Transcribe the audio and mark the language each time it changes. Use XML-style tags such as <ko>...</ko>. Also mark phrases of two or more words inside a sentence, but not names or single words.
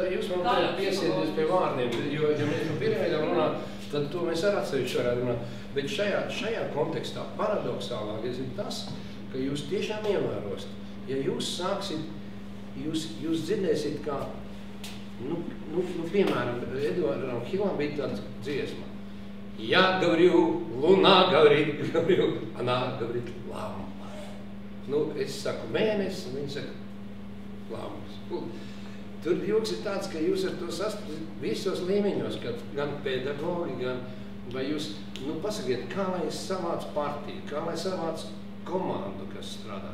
<lv>Tā jūs man tā piesiedies pie vārdiem, jo, ja mēs par piramīdām runāt, tad to mēs ar atsevišķi varētu runāt. Bet šajā kontekstā paradoxālāk ir tas, ka jūs tiešām ievērosit. Ja jūs sāksit, jūs dzirdēsit kā, piemēram, Eduardam Hilam bija tāds dziesma.</lv> <ru>Я говорю, луна говорит, она говорит, лампа.</ru> <lv>Es saku mēnesis, un viņi saka lampas. Tur joks ir tāds, ka jūs ar to sastapat visos līmeņos, gan pedagogi, gan, vai jūs, pasakiet, kā lai es savācu partiju, kā lai savācu komandu, kas strādā.</lv>